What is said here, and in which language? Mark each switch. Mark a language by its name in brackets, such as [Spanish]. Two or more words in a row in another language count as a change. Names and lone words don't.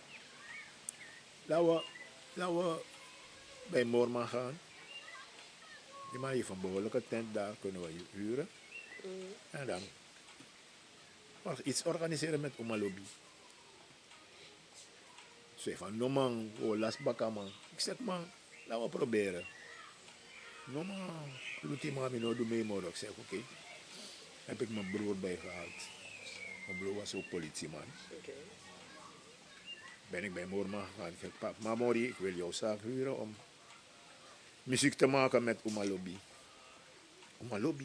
[Dutch] Laten we bij Moorman gaan. Die man heeft een behoorlijke tent daar, kunnen we huren. En dan iets organiseren met Umalobi. Ze zei van, [Sranan Tongo] no man, oh las baka man. [Dutch] Ik zeg, man, laten we proberen. [Sranan Tongo] No man, Luti mami no [Dutch] doe mee morgen. Ik zeg, oké. Heb ik mijn broer bijgehaald. Mijn broer was ook politieman. Oké. Ben ik bij Moorman gegaan. Ik zeg, pap, Mamori, ik wil jouw zaak huren om muziek te maken met Umalobi. Umalobi?